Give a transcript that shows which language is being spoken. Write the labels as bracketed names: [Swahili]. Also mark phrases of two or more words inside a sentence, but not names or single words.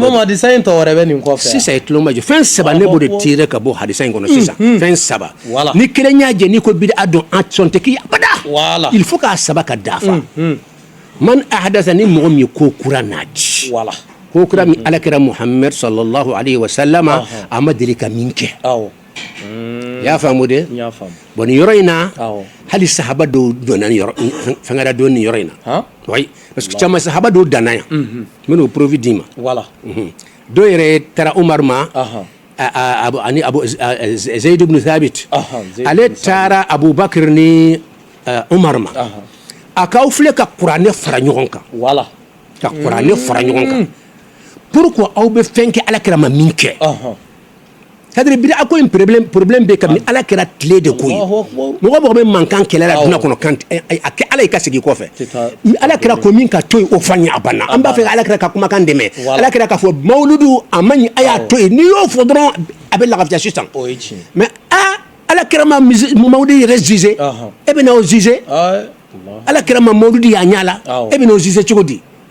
[Bambara] imam hadisa in tɔ wɛrɛ bɛ nin kɔfɛ sisan i tulon ma jɔ fɛn saba ne b'o de tirer ka bɔ hadisa in kɔnɔ sisan fɛn saba ni kelen y'a jɛ n'i ko bida dɔn an sɔn tɛ k'i abada [French] il faut [Bambara] k'a saba ka dafa [Arabic] من أحدث [Bambara] ni mɔgɔ min ye ko kura n'a di ko kura min ala kɛra muhammed [Arabic] صلى الله عليه وسلم [Bambara] a ma deli ka min kɛ y'a faamu de bon nin yɔrɔ in na hali sahaba dɔw donna ni yɔrɔ fɛngɛra don ni yɔrɔ in na [French] oui parce que [Bambara] caman sahaba dɔw danna yan n bɛn'o preuve d'i ma dɔw yɛrɛ taara umar ma ani zayd ibn thabit ale taara abubakar ni umar ma a k'aw filɛ ka kuranɛ fara ɲɔgɔn kan ka kuranɛ fara ɲɔgɔn kan pourquoi aw bɛ fɛn kɛ ala kɛra ma min kɛ c'est-à-dire bida ko in problème bɛ kabini ala kɛra tile de ko ye mɔgɔ mɔgɔ bɛ mankan kɛlɛ la duna kɔnɔ kan a kɛ ala y'i ka segin kɔfɛ ala kɛra ko min ka to yen o fɔ an ye a banna an b'a fɛ ala kɛra ka kumakan dɛmɛ ala kɛra k'a fɔ mawuludu a man ɲi a y'a to yen n'i y'o fɔ dɔrɔn a bɛ lafiya sisan mais ala kɛra ma mawuludu yɛrɛ zize e bɛ n'aw zize ala kɛra ma mawuludu y'a ɲɛ la e bɛ n'o zize cogo di